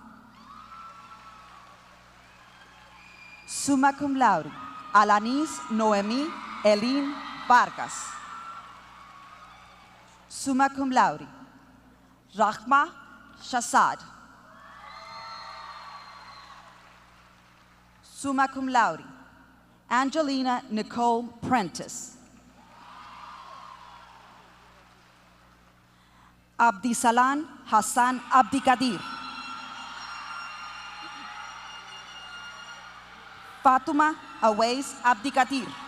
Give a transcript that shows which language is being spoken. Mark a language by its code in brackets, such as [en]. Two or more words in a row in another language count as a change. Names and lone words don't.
[la] Summa cum laude, Alanis Noemí Elin Vargas. Summa cum laude, Rahma Shazad. Summa cum laude, Angelina Nicole Prentice. Abdisalan Hassan Abdikadir. Fatuma Awais Abdikadir.